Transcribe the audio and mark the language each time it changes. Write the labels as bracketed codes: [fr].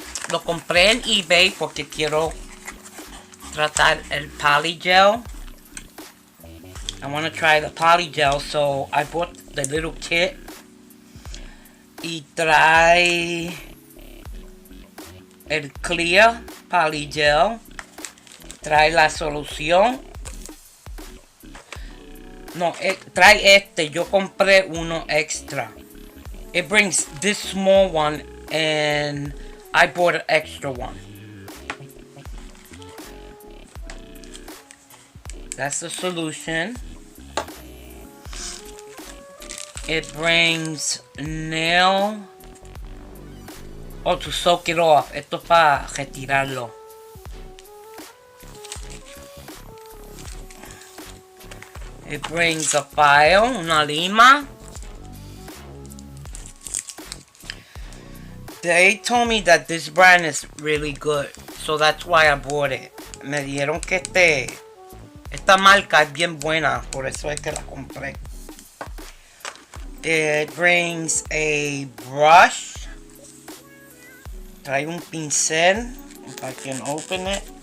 [es] Lo compré en eBay porque quiero tratar el polygel. [en] I want to try the polygel, so I bought the little kit. [es] Y trae el clear polygel. Trae la solución. No, trae este. Yo compré uno extra. [en] It brings this small one and I bought an extra one. That's the solution. It brings nail. Oh, to soak it off. [es] Esto es para retirarlo. [en] It brings a file, [es] una lima. [en] They told me that this brand is really good, so that's why I bought it. [es] Me dijeron que esta marca es bien buena, por eso es que la compré. [en] It brings a brush. [es] Trae un pincel. [en] If I can open it.